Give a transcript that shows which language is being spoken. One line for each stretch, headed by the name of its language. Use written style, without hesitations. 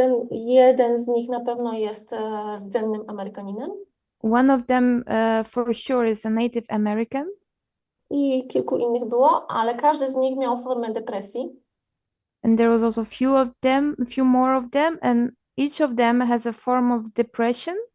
Polish: Jeden z nich na pewno jest rdzennym Amerykaninem.
English: One of them for sure is a Native American.
Polish: I kilku innych było, ale każdy z nich miał formę depresji.
English: And there was also few more of them, and each of them has a form of depression.